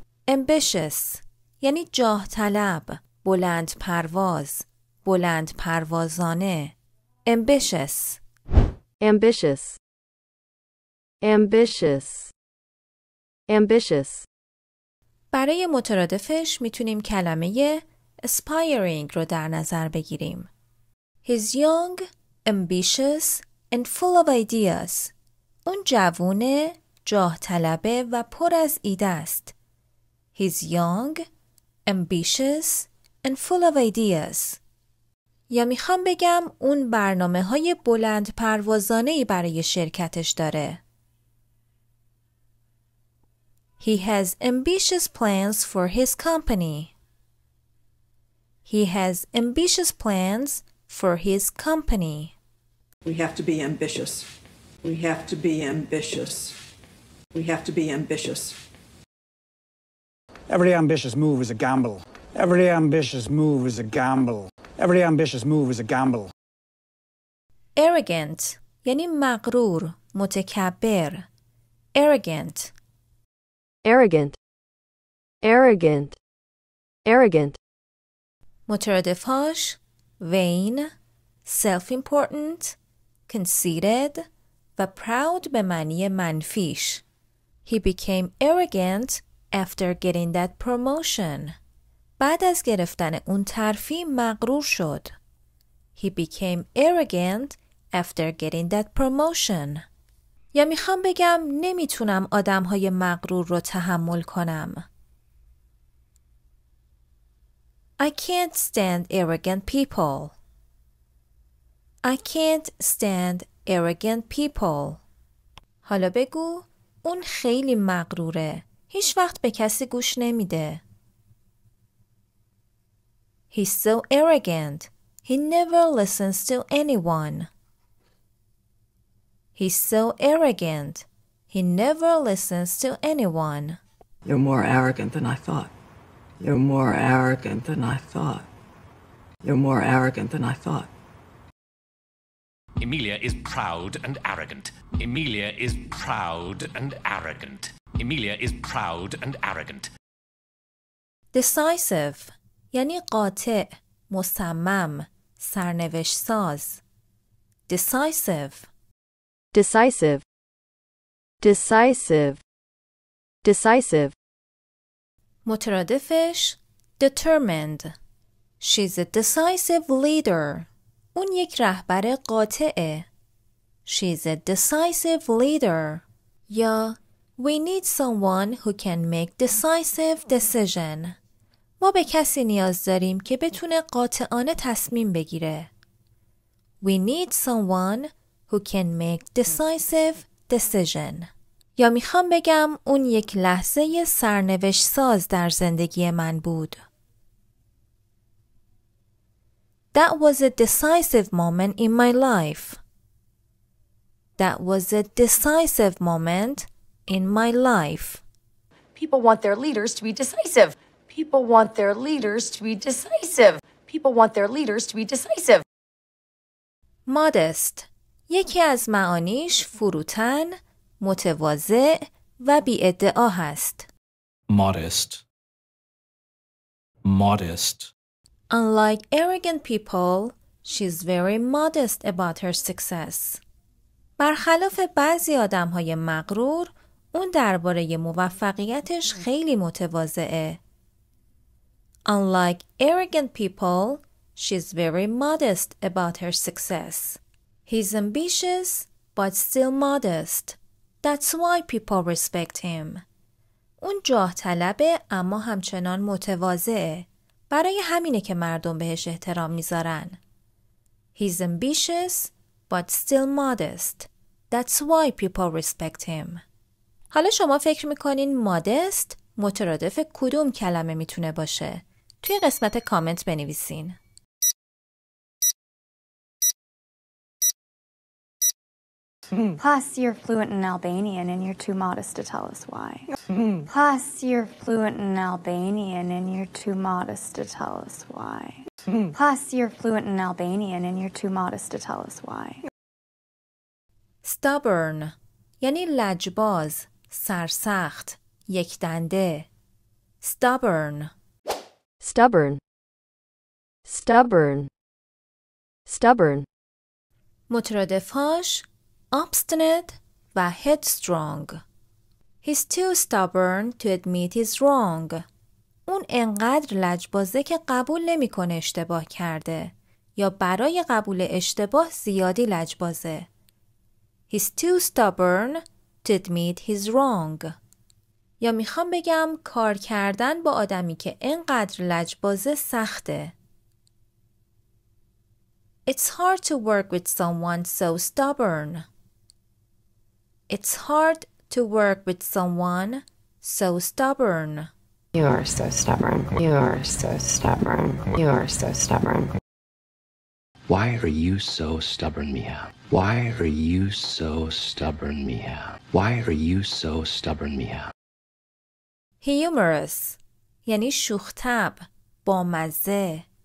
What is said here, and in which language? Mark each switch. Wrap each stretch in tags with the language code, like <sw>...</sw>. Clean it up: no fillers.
<fa>ambitious یعنی جاه طلب، بلند پرواز، بلند پروازانه.</fa> <en>ambitious ambitious ambitious ambitious</en> <fa>برای مترادفش میتونیم کلمه aspiring رو در نظر بگیریم.</fa> <en>He's young, ambitious and full of ideas.</en> <fa>اون جوونه، جاه طلبه و پر از ایده است.</fa> <en>He's young, ambitious and full of ideas.</en> <fa>یا میخوام بگم اون برنامه‌های بلند پروازانه‌ای برای شرکتش داره.</fa> <en>He has ambitious plans for his company. He has ambitious plans for his company. We have to be ambitious. We have to be ambitious. We have to be ambitious. Every ambitious move is a gamble. Every ambitious move is a gamble. Every ambitious move is a gamble.</en> <fa>Arrogant یعنی مغرور، متکبر.</fa> <en>Arrogant. arrogant arrogant arrogant</en> <fa>مترادفهاش vain, self-important, conceited و proud به معنی منفیش.</fa> <en>He became arrogant after getting that promotion.</en> <fa>بعد از گرفتن اون ترفیع مغرور شد.</fa> <en>He became arrogant after getting that promotion.</en> <fa>یا میخوام بگم نمیتونم آدمهای مغرور رو تحمل کنم.</fa> <en>I can't stand arrogant people. I can't stand arrogant people.</en> <fa>حالا بگو اون خیلی مغروره. هیچ وقت به کسی گوش نمیده.</fa> <en>He's so arrogant. He never listens to anyone. He's so arrogant. He never listens to anyone. You're more arrogant than I thought. You're more arrogant than I thought. You're more arrogant than I thought. Emilia is proud and arrogant. Emilia is proud and arrogant. Emilia is proud and arrogant.</en> <fa>Decisive یعنی قاطع، مصمم، سرنوشت ساز.</fa> <en>Decisive. decisive decisive decisive</en> <fa>مترادفش determined.</fa> <en>She's a decisive leader.</en> <fa>اون یک رهبر قاطعه.</fa> <en>She's a decisive leader. یا we need someone who can make decisive decision.</en> <fa>ما به کسی نیاز داریم که بتونه قاطعانه تصمیم بگیره.</fa> <en>We need someone who can make decisive decision.</en> <fa>یا میخوام بگم اون یک لحظه سرنوشت ساز در زندگی من بود.</fa> <en>That was a decisive moment in my life. That was a decisive moment in my life. People want their leaders to be decisive. People want their leaders to be decisive. People want their leaders to be decisive.</en> <fa>Modest یکی از معانیش فروتن، متواضع و بی‌ادعا هست.</fa> <en>Modest. Modest. Unlike arrogant people, she's very modest about her success.</en> <fa>برخلاف بعضی آدم‌های مغرور، اون درباره موفقیتش خیلی متواضعه.</fa> <en>Unlike arrogant people, she's very modest about her success. He's ambitious, but still modest. That's why people respect him.</en> <fa>اون جاه طلبه اما همچنان متواضعه. برای همینه که مردم بهش احترام میذارن.</fa> <en>He's ambitious, but still modest. That's why people respect him.</en> <fa>حالا شما فکر میکنین modest مترادف کدوم کلمه میتونه باشه؟ توی قسمت کامنت بنویسین.</fa> <en>Plus, you're fluent in Albanian and you're too modest to tell us why. Plus, you're fluent in Albanian and you're too modest to tell us why. Plus, you're fluent in Albanian and you're too modest to tell us why. Stubborn</en> <fa>یعنی لجباز، سرسخت، یک دنده.</fa> <en>stubborn. stubborn, stubborn, stubborn.</en> <fa>مترادفاش obstinate و headstrong.</fa> <en>He's too stubborn to admit he's wrong.</en> <fa>اون انقدر لجبازه که قبول نمیکنه اشتباه کرده یا برای قبول اشتباه زیادی لجبازه.</fa> <en>He's too stubborn to admit he's wrong.</en> <fa>یا میخوام بگم کار کردن با آدمی که انقدر لجبازه سخته.</fa> <en>It's hard to work with someone so stubborn. It's hard to work with someone so stubborn. You are so stubborn. You are so stubborn. You are so stubborn. Why are you so stubborn, Mia? Why are you so stubborn, Mia? Why are you so stubborn, Mia?</en> <fa>Humorous یعنی شوخ‌طبع، بامزه.</fa>